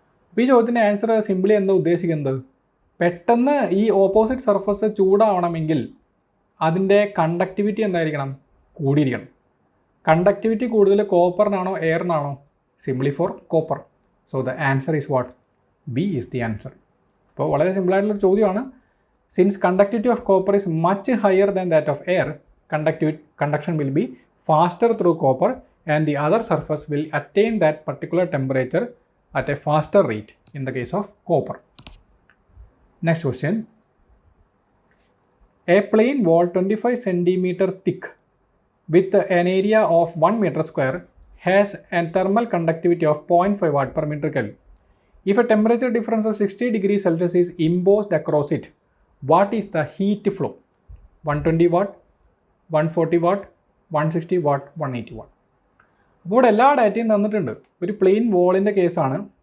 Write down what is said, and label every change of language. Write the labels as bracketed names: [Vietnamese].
[Malayalam] അപ്പോൾ ഈ ചോദ്യത്തിൻ്റെ ആൻസർ സിംപിളി എന്താ ഉദ്ദേശിക്കുന്നത്? പെട്ടെന്ന് ഈ ഓപ്പോസിറ്റ് സർഫസ് ചൂടാവണമെങ്കിൽ അതിൻ്റെ കണ്ടക്ടിവിറ്റി എന്തായിരിക്കണം? കൂടിയിരിക്കണം. കണ്ടക്ടിവിറ്റി കൂടുതൽ കോപ്പറിനാണോ എയറിനാണോ? [English] Simply for copper. So the answer is what? B is the answer. [Malayalam] അപ്പോൾ വളരെ സിമ്പിളായിട്ടുള്ളൊരു ചോദ്യമാണ്. [English] Since conductivity of copper is much higher than that of air, conduction will be faster through copper and the other surface will attain that particular temperature at a faster rate in the case of copper. Next question. A plain wall 25 cm thick with an area of 1 meter square has a thermal conductivity of 0.5 watt per meter Kelvin. If a temperature difference of 60 degrees Celsius is imposed across it, what is the heat flow? 120 watt, 140 watt, 160 watt, 180 watt. [Malayalam] അപ്പോൾ ഇവിടെ എല്ലാ ഡാറ്റയും തന്നിട്ടുണ്ട്. ഒരു plain വാളിൻ്റെ കേസാണ്.